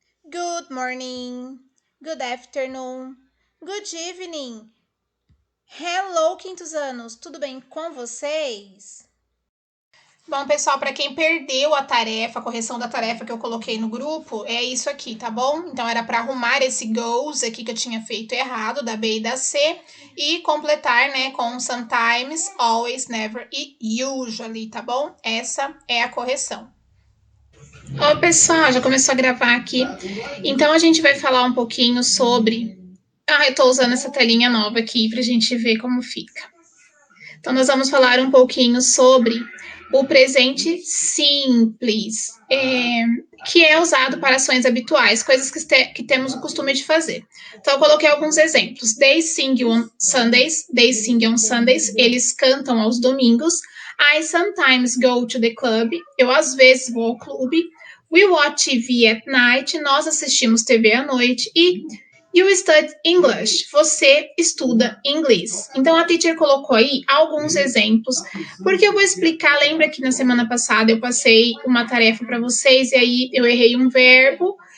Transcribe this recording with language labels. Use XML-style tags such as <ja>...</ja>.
<en>Good morning, good afternoon, good evening.</en> <pt>Hello, quintos anos, tudo bem com vocês? Bom, pessoal, para quem perdeu a tarefa, a correção da tarefa que eu coloquei no grupo, é isso aqui, tá bom? Então era para arrumar esse goes aqui que eu tinha feito errado, da B e da C, e completar, né, com sometimes, always, never e usually, tá bom? Essa é a correção. Ó, pessoal, já começou a gravar aqui. Então a gente vai falar um pouquinho sobre. Eu tô usando essa telinha nova aqui pra gente ver como fica. Então nós vamos falar um pouquinho sobre o presente simples, que é usado para ações habituais, coisas que temos o costume de fazer. Então eu coloquei alguns exemplos.</pt> <en>They sing on Sundays. They sing on Sundays.</en> <pt>Eles cantam aos domingos.</pt> <en>I sometimes go to the club.</en> <pt>Eu às vezes vou ao clube.</pt> <en>We watch TV at night.</en> <pt>Nós assistimos TV à noite. E</pt> <en>you study English.</en> <pt>Você estuda inglês. Então a teacher colocou aí alguns exemplos, porque eu vou explicar. Lembra que na semana passada eu passei uma tarefa para vocês e aí eu errei um verbo.</pt>